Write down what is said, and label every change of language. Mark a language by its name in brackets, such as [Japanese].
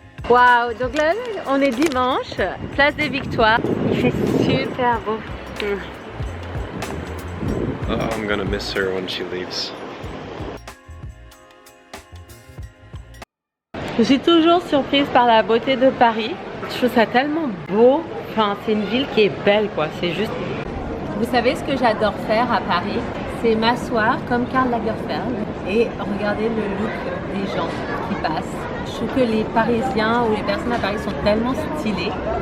[French] Waouh, donc là on est dimanche, place des Victoires. Il fait super beau. [English] Oh, I'm gonna miss her when she leaves. [French] Je suis toujours surprise par la beauté de Paris. Je trouve ça tellement beau. Enfin, c'est une ville qui est belle, quoi. C'est juste. Vous savez ce que j'adore faire à Paris? C'est m'asseoir comme Karl Lagerfeld et regarder le look des gens qui passent. Je trouve que les Parisiens ou les personnes à Paris sont tellement stylés.